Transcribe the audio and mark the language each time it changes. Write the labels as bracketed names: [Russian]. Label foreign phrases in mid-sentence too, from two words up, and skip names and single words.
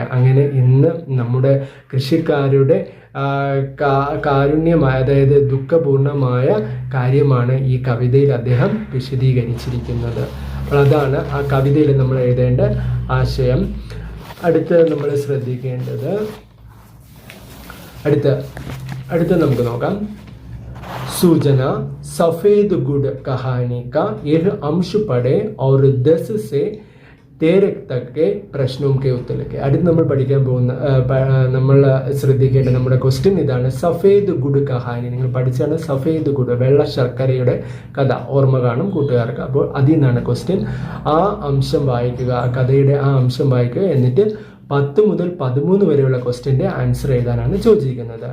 [Malayalam] അങ്ങനെ ഇന്ന് നമ്മുടെ കൃഷിക്കാരുടെ കാരുണ്യമായ, അതായത് ദുഃഖപൂർണമായ കാര്യമാണ് ഈ കവിതയിൽ അദ്ദേഹം വിശദീകരിച്ചിരിക്കുന്നത്. അപ്പോൾ അതാണ് ആ കവിതയിൽ നമ്മൾ എഴുതേണ്ട ആശയം. അടുത്ത് നമ്മൾ ശ്രദ്ധിക്കേണ്ടത്, അടുത്ത നമുക്ക് നോക്കാം. [Hindi] सूचना सफ़ेद गुड़ कहानी का यह अंश पढ़े और 10 से 13 तक के प्रश्नों के उत्तर के. [Malayalam] അടുത്ത് നമ്മൾ പഠിക്കാൻ പോകുന്ന നമ്മൾ ശ്രദ്ധിക്കേണ്ട നമ്മുടെ ക്വസ്റ്റ്യൻ ഇതാണ്. സഫേദ് ഗുഡ് കഹാനി നിങ്ങൾ പഠിച്ചാണ്. സഫേദ് ഗുഡ്, വെള്ള ശർക്കരയുടെ കഥ ഓർമ്മ കാണും കൂട്ടുകാർക്ക്. അപ്പോൾ അതിൽ നിന്നാണ് ക്വസ്റ്റ്യൻ. ആ അംശം വായിക്കുക, ആ കഥയുടെ ആ അംശം വായിക്കുക, എന്നിട്ട് 10 മുതൽ 13 വരെയുള്ള ക്വസ്റ്റ്യൻ്റെ ആൻസർ എഴുതാനാണ് ചോദിച്ചിരിക്കുന്നത്.